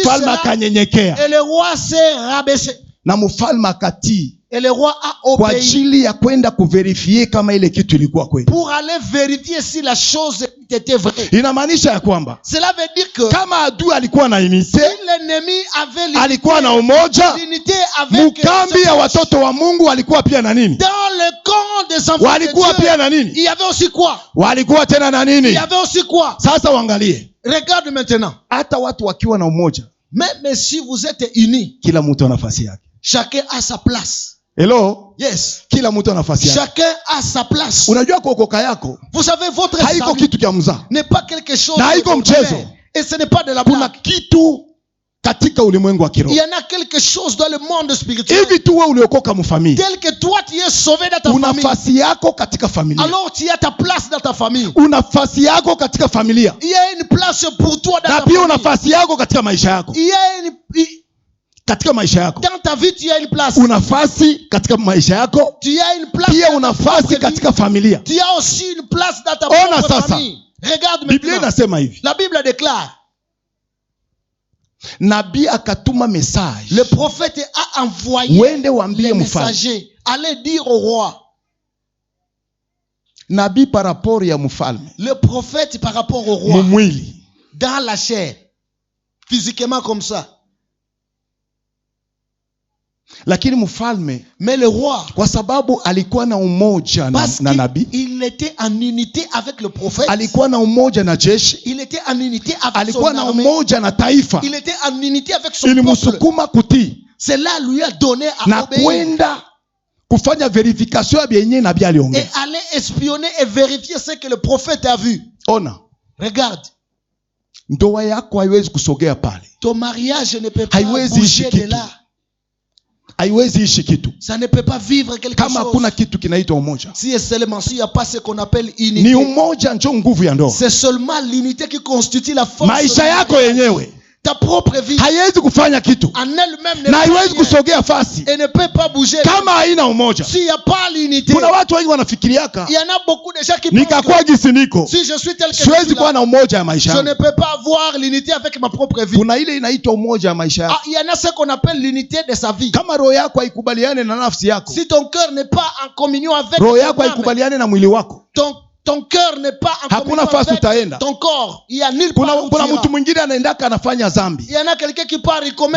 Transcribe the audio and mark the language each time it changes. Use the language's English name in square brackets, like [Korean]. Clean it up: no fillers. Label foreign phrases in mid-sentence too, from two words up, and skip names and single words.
[Swahili] mfalme [French] cela. [Swahili] akanyenyekea [French] Et le roi s'est rabaissé. [Swahili] na mfalme akatii [French] Et le roi a [Swahili] kwa [French] obéi [Swahili] ajili ya kwenda kuverifie kama ile kitu ilikuwa kweli. [French] pour aller vérifier si la chose était vraie. [Swahili] Inamaanisha ya kwamba [French] Cela veut dire que [Swahili] kama adui alikuwa na unité, [French] si l'ennemi avait [Swahili] alikuwa na umoja, [French] l'unité avec [Swahili] mkambi ya watoto wa Mungu walikuwa pia na nini? [French] dans le camp des enfants de [Swahili] Walikuwa [French] Dieu, [Swahili] pia na nini? [French] il y avait aussi quoi? [Swahili] Walikuwa tena na [French] Il [Swahili] nini? [French] y avait aussi quoi? [Swahili] Sasa uangalie, [French] Regarde maintenant. [Swahili] hata watu wakiwa na umoja, [French] Même si vous êtes unis, [Swahili] kila mtu ana nafasi yake. [French] chacun a sa place. [English] Hello? Yes. [Swahili] Kila mtu ana nafasi yake. [French] Chacun a sa place. [Swahili] Unajua kuokoka yako [French] Vous savez, votre [Swahili] haiko [French] salut [Swahili] kitu cha mzaa. [French] n'est pas quelque chose [Swahili] Na haiko [French] d'ordinaire. [Swahili] mchezo. [French] Et ce n'est pas de la [Swahili] Kuna [French] blague. [Swahili] kitu katika ulimwengu wa [French] Il [Swahili] kiroho. [French] y en a quelque chose dans le monde spirituel. [Swahili] Hivi tu wewe uliokoka mfamilia, [French] Tel que toi, tu es sauvé dans ta [Swahili] una [French] famille. [Swahili] nafasi yako katika familia. [French] Alors, tu as ta place dans ta famille. [Swahili] Una nafasi yako katika familia. [French] Il y a une place pour toi dans [Swahili] Na [French] ta [Swahili] pia una [French] famille. [Swahili] nafasi yako katika maisha yako. [French] Il y a [Swahili] Katika maisha yako. [French] dans ta vie, tu as une place. [Swahili] Una nafasi katika maisha yako. [French] Tu as une place [Swahili] Pia [French] dans [Swahili] una [French] ta propre [Swahili] nafasi [French] vie. [Swahili] katika familia. [French] Tu as aussi une place dans ta [Swahili] Ona [French] propre [Swahili] sasa. [French] famille. Regarde [Swahili] Biblia [French] maintenant. [Swahili] inasema hivi. [French] La Bible déclare. [Swahili] Nabii akatuma message. [French] Le prophète a envoyé [Swahili] Wende waambie [French] les [Swahili] mfalme. [French] messagers. Allez dire au roi. [Swahili] Nabii [French] par rapport [Swahili] ya mfalme. [French] Le prophète par rapport au roi. [Swahili] Mumwili. [French] Dans la chair. Physiquement comme ça. [Swahili] Lakini mfalme, [French] mais le roi, [Swahili] kwa sababu alikuwa na umoja na nabii, [French] il était en unité avec le prophète, [Swahili] alikuwa na umoja na jeshi, [French] il était en unité avec son [Swahili] alikuwa na [French] armée, [Swahili] umoja na taifa, [French] il était en unité avec son peuple. [Swahili] Ilimsukuma kutii. [French] Cela lui a donné à [Swahili] na [French] obéir. [Swahili] kwenda kufanya verification ya bienye nabii aliongea. [French] Et aller espionner et vérifier ce que le prophète a vu. [Swahili] Ona. [French] Regarde. [Swahili] Ndoa yako haiwezi kusogea pale. [French] Ton mariage ne peut pas [Swahili] Haiwezi [French] bouger de là. [Swahili] Haiwezi ishi kitu. [French] Ça ne peut pas vivre quelque [Swahili] Kama [French] chose. [Swahili] hakuna kitu kinaitwa umoja. [French] Si et seulement s'il n'y a pas ce qu'on appelle unité. [Swahili] Ni umoja ndio nguvu ya ndoa. [French] C'est seulement l'unité qui constitue la force. [Swahili] Maisha yako yenyewe. [French] Ta propre vie. [Swahili] Haiwezi kufanya kitu. [French] En elle-même [Swahili] na haiwezi kusogea fasi. [French] Et ne peut pas bouger. [Swahili] Kama haina umoja. [French] S'il n'y a pas l'unité. [Swahili] Kuna watu wengi wanafikiriaka. [French] Il y en a beaucoup de gens qui [Swahili] nikakuwa gisi niko. [French] Si je suis tel que [Swahili] siwezi kuwa na umoja ya maisha. [French] Je ne peux pas avoir l'unité avec ma propre vie. [Swahili] Kuna ile inaitwa umoja ya maisha yako. [French] Il y en a ce qu'on appelle l'unité de sa vie. [Swahili] Kama roho yako haikubaliane na nafsi yako. [French] Si ton cœur n'est pas en communion avec [Swahili] roho yako haikubaliane na mwili wako. [French] Ton cœur n'est pas en communion avec ton corps. Il y a nulle part. [Swahili] Kuna mtu mwingine anaendaka anafanya dhambi. [French] Il y en a quelqu'un qui part, il commet.